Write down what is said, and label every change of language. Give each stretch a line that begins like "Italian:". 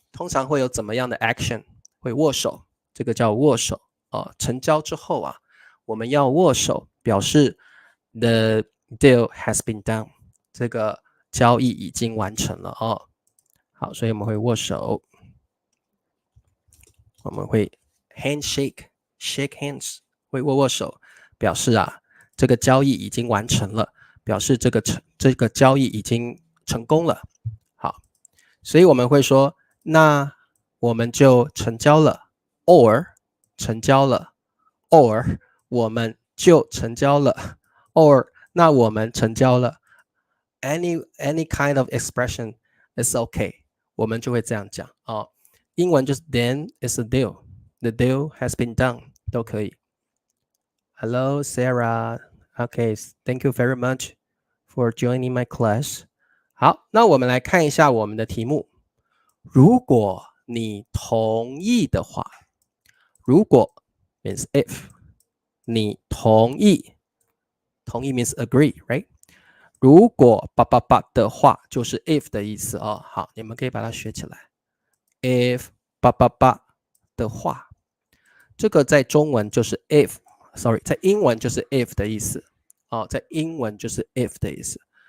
Chinese: 通常会有怎么样的 action？ 会握手，这个叫握手成交之后我们要握手，表示
English: the deal has been done，
Chinese: 这个交易已经完成了好，所以我们会握手，我们会
English: handshake shake hands，
Chinese: 会握手，表示这个交易已经完成了，表示这个交易已经成功了。好，所以我们会说，那我们就成交了 ，or 成交了 ，or 我们就成交了 ，or 那我们成交了。
English: Any kind of expression is okay，
Chinese: 我们就会这样讲英文就是
English: then is a deal， the deal has been done
Chinese: 都可以。
English: Hello Sarah， okay, thank you very much for joining my class。
Chinese: 好，那我们来看一下我们的题目。如果你同意的话，如果
English: means if
Chinese: 你同意，同意
English: means agree, right?
Chinese: 如果的话，就是 if 的意思哦。好，你们可以把它学起来。if 的话，这个在中文就是 if，sorry， 在英文就是 if 的意思哦，在英文就是 if 的意思。